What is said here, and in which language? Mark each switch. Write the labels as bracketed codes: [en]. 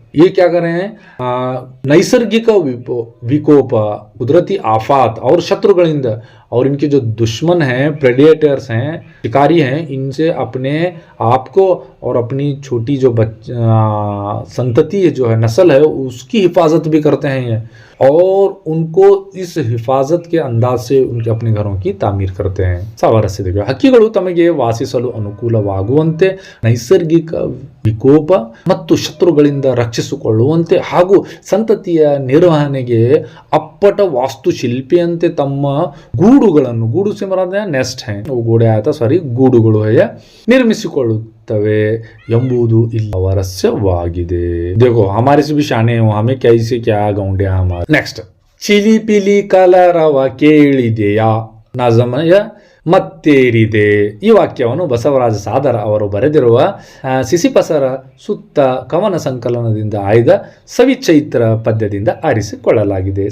[hi] ये क्या कर रहे हैं, नैसर्गिक विकोप, कुदरती आफात और शत्रुಗಳಿಂದ, और इनके जो दुश्मन हैं, प्रेडिएटर्स हैं, शिकारी हैं, इनसे अपने आप को और अपनी छोटी जो संतति जो है, नस्ल है, उसकी हिफाजत भी करते हैं ये, और उनको इस हिफाजत के अंदाज से उनके अपने घरों की तामीर करते हैं। [kn] ಸಾಮರಸ್ಯ देखो ಹಕ್ಕಿಗಳು ತಮಗೆ ವಾಸಿಸಲು ಅನುಕೂಲವಾಗುವಂತೆ ನೈಸರ್ಗಿಕ ವಿಕೋಪ ಮತ್ತು ಶತ್ರುಗಳಿಂದ ರಕ್ಷಿಸಿಕೊಳ್ಳುವಂತೆ ಹಾಗೂ ಸಂತತಿಯ ನಿರ್ವಹಣೆಗೆ ಅಪ್ಪಟ ವಾಸ್ತುಶಿಲ್ಪಿಯಂತೆ ತಮ್ಮ ಗೂಡುಗಳನ್ನು, ಗೂಡು [hi] से मराद है नेस्ट है, वो गोड़े आया था सॉरी [kn] ಗೂಡುಗಳು है ನಿರ್ಮಿಸಿಕೊಳ್ಳುತ್ತವೆ ಎಂಬುದು ಇಲ್ಲಿ ಅವರಸ್ಯವಾಗಿದೆ। [hi] देखो हमारे से भी शाने हो, हमें कैसे क्या गौंडे हमारे। [kn] नेक्स्ट ಚಿಲಿ ಪಿಲಿ ಕಲರವ ಕೇಳಿದೆಯಾ ನಜಮಯ ಮತ್ತೇರಿದೆ। ಈ ವಾಕ್ಯವನ್ನು ಬಸವರಾಜ ಸಾದರ ಅವರು ಬರೆದಿರುವ ಸಿಸಿಪಸರ ಸುತ್ತ ಕವನ ಸಂಕಲನದಿಂದ ಆಯ್ದ ಸವಿಚೈತ್ರ ಪದ್ಯದಿಂದ ಆರಿಸಿಕೊಳ್ಳಲಾಗಿದೆ।